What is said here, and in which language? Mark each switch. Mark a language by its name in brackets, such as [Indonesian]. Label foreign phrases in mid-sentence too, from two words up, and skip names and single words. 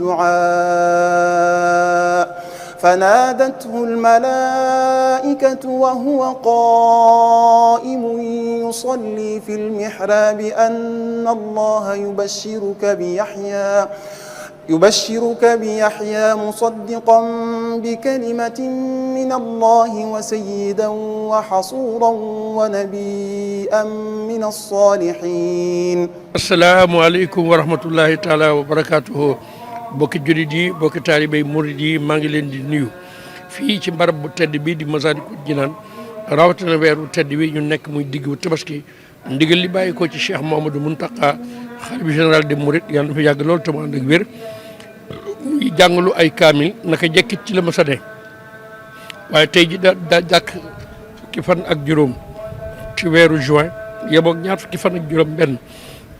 [Arabic] الدعاء فنادته الملائكة وهو قائم يصلي في المحراب أن الله يبشرك بيحيى مصدقا بكلمة من الله وسيدا وحصورا ونبيا من الصالحين. السلام عليكم ورحمة الله تعالى وبركاته. [Wolof] bokki julit yi bokki taalibe murid yi maa ngi leen di nuyu fii ci barab bu tedd bii di Masaalikul Jinaan rawatina weeru tedd wi ñu nekk muy diggu tabaski ndigal li bàyyi ko ci Cheikh Mouhamadou Mountakha xalifa [French] général des mourides [Wolof] yàlla na fa yàgg loolu te mu ànd ak wér muy jàngalu ay kaamil naka jekkit ci la ma sa ne waaye tey ji daa jàkk fukki fan ak juróom ci weeru juin yemoog ñaar fukki fan ak juróom benn ci